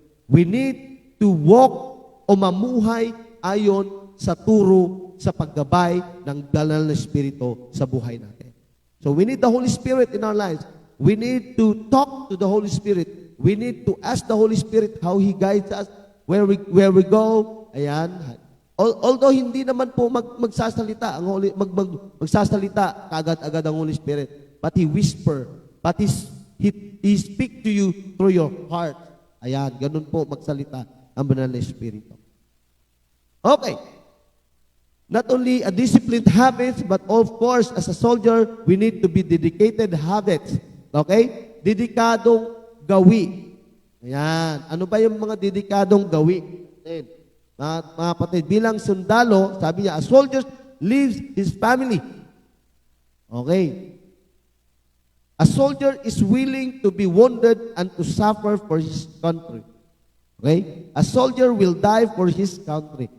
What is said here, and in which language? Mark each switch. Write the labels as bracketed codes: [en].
[en] We need to walk [tl] o mamuhay ayon sa turo, sa paggabay ng banal na Espiritu sa buhay natin. [en] So we need the Holy Spirit in our lives. We need to talk to the Holy Spirit. We need to ask the Holy Spirit how He guides us, where we go. Ayan. Although [tl] hindi naman po magsasalita ang magsasalita kaagad-agad ang [en] Holy Spirit, but He whisper, but He speak to you through your heart. [tl] Ayan, ganun po magsalita ang banal na Espiritu. Okay. [en] Not only a disciplined habits, but of course, as a soldier, we need to be dedicated habits. [tl] Okay? Dedikadong gawi. Ayan. Ano ba yung mga dedikadong gawi? Mga kapatid, bilang sundalo, sabi niya, [en] a soldier leaves his family. [tl] Okay. [en] A soldier is willing to be wounded and to suffer for his country. Okay? A soldier will die for his country.